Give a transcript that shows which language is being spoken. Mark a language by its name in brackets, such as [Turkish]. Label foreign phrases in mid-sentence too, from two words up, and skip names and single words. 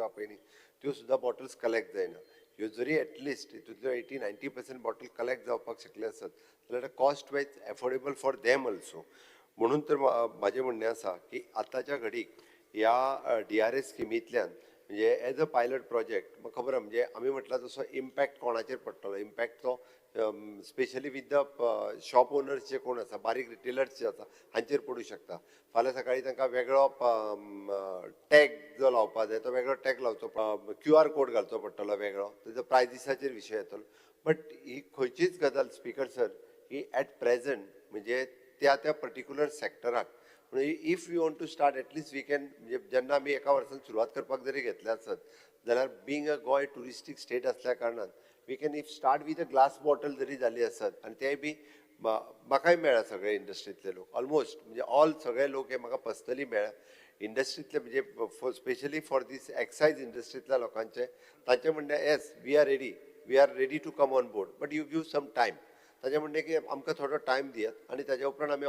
[Konkani] आहा पळय न्ही त्यो सुद्दां [English] bottles collect [Konkani] जायना ह्यो जरी एटलिस्ट हितूंतल्यो 80-90% [English] bottle collect [Konkani] जावपाक शकले आसत जाल्यार [English] cost wise affordable for them also [Konkani] म्हणून तर म्हाजें म्हणणें आसा की आतांच्या घडीक ह्या DRS स्किमींतल्यान म्हणजे [English] as a pilot project [Konkani] म्हाका खबर आहा म्हणजे आमी म्हटलां तसो इम्पॅक्ट कोणाचेर पडटलो इम्पॅक्ट तो [English] specially with the shop owners [Konkani] जे कोण आसा बारीक रिटेलर्स जे आसा हांचेर पडूं शकता फाल्यां सकाळीं तांकां वेगळो टॅग जो लावपाक जाय तो वेगळो टॅग लावचो [English] QR code [Konkani] घालचो पडटलो वेगळो तेजो प्रायजीसाचेर विशय येतलो बट ही खंयचीच गजाल [English] speaker sir [Konkani] ही [English] at present [Konkani] म्हणजे त्या पर्टिक्युलर सॅक्टराक म्हणजे [English] if you want to start atleast we can [Konkani] म्हणजे जेन्ना आमी एका वर्सान सुरवात करपाक जरी घेतले आसत जाल्यार [English] being a Goa touristic state [Konkani] आसल्या कारणान [English] we can if start with a glass bottle [Konkani] जरी जाली आसत आनी तेय बी म्हाकाय मेळ्ळा सगळे इंडस्ट्रींतले लोक ऑलमोस्ट म्हणजे ऑल सगळे लोक हे म्हाका पर्सनली मेळ्ळा इंडस्ट्रींतले म्हणजे [English] specially for this excise [Konkani] इंडस्ट्रींतल्या लोकांचे तांचें म्हणणें [English] yes we are ready to come on board but you give some time [Konkani] ताजें म्हणणें की आमकां थोडो टायम दियात आनी ताज्या उपरांत आमी